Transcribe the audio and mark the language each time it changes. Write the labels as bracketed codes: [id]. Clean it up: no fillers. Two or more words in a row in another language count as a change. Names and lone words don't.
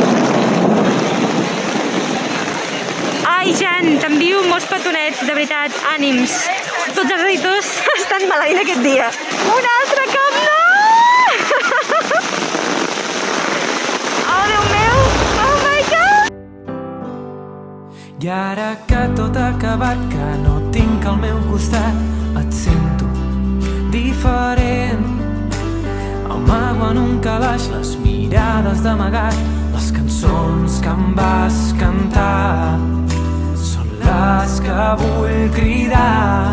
[ca] Ai, Jan, t'envio molts petonets, de veritat, ànims. Tots els editors estan maleint aquest dia. Un altre cop, no! Oh, Déu meu! [en] Oh my God! [ca] I ara que tot ha acabat, que no tinc al meu costat, et sento diferent. Amago en un calaix les mirades d'amagat, les cançons que em vas cantar són les que vull cridar.